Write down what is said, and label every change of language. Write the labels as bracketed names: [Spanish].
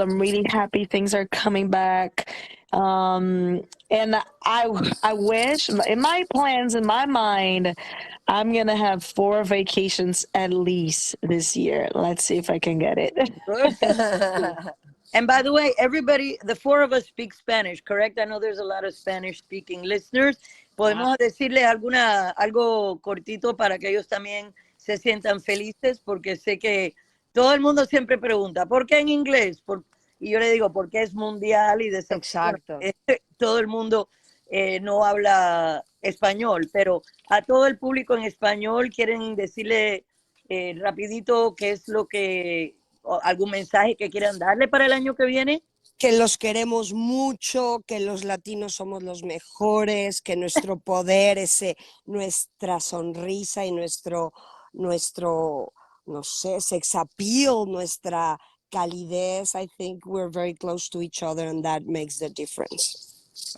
[English] I'm really happy things are coming back. And I wish in my plans in my mind I'm gonna have 4 vacations at least this year. Let's see if I can get it. Good for you. And by the way, everybody, the four of us speak Spanish, correct? I know there's a lot of Spanish speaking listeners. Yeah. [Spanish] Podemos decirle algo cortito para que ellos también se sientan felices, porque sé que todo el mundo siempre pregunta, ¿por qué en inglés? Y yo le digo, porque es mundial y Exacto. desafortunadamente todo el mundo no habla español, pero a todo el público en español quieren decirle rapidito qué es lo que o algún mensaje que quieran darle para el año que viene. Que los queremos mucho, que los latinos somos los mejores, que nuestro poder es nuestra sonrisa y nuestro, no sé, sex appeal, nuestra calidez. [English] I think we're very close to each other and that makes the difference.